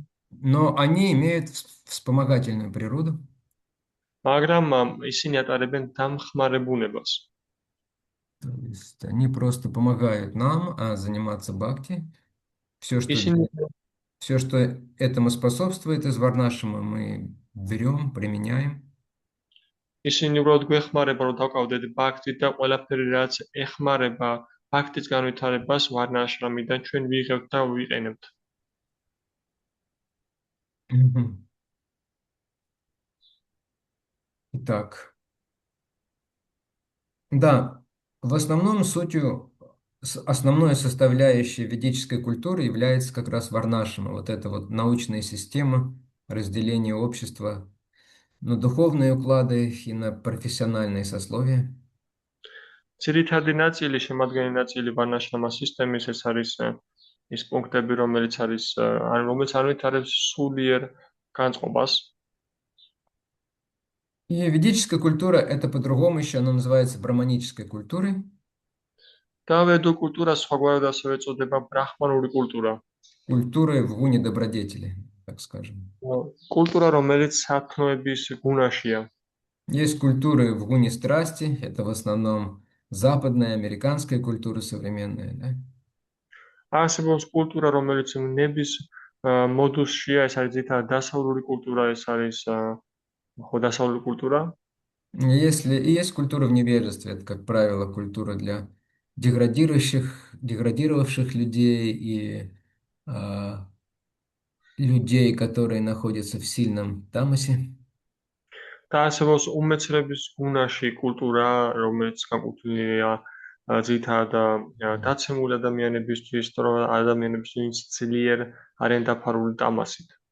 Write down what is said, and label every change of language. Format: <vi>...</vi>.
<ru>Но они имеют вспомогательную природу.</ru> <ka>მაგრამ ისინი ატარებენ დამხმარებუნებას.</ka> <ru>То есть они просто помогают нам заниматься бхакти. Все, что этому способствует из Варнашамы, мы берем, применяем.</ru> <ka>ისინი უბრალოდ გვეხმარება, რომ დავყავდეთ ბაქტი და ყველაფერი, რაც ეხმარება ბაქტის განვითარებას ვარნაშრამიდან ჩვენ ვიღებთ და ვიყენებთ.</ka> <ru>Итак, да, в основном основной составляющей ведической культуры является как раз Варнашама, вот эта вот научная система разделения общества на духовные уклады и на профессиональные сословия.</ru> <ka>ძირითადი ნაწილი, შემადგენელი ნაწილი ვარნაშრამას სისტემის ეს არის ის პუნქტები, რომელიც ანვითარებს სულიერ განწყობას.</ka> <ru>И ведическая культура, это по-другому еще она называется браманической культурой.</ru> <ka>და ვედო კულტურა სხვაგვარად ასევე ეწოდება ბრაჰმანული კულტურა.</ka> <ru>Культурой в гуне добродетели, так скажем.</ru> <ka>კულტურა, რომელიც სათნოების გუნაშია.</ka> <ru>Есть культуры в гуне страсти, это в основном западная, американская культура современная, да?</ru> <ka>არსებობს კულტურა, რომელიც ნების მოდუსშია, ეს არის ძირითადად დასავლური культура, ეს არის ხო დასავლური კულტურა.</ka> <ru>Есть культура в невежестве, это, как правило, культура для деградировавших людей и людей, которые находятся в сильном тамасе.</ru> <ka>და არსებობს უმეცრების გუნაში კულტურა, რომელიც განკუთვნილია ძირითადად დაცემული ადამიანებისთვის, რომ ადამიანებისთვის ძლიერ არიან დაფარული тамасით.</ka>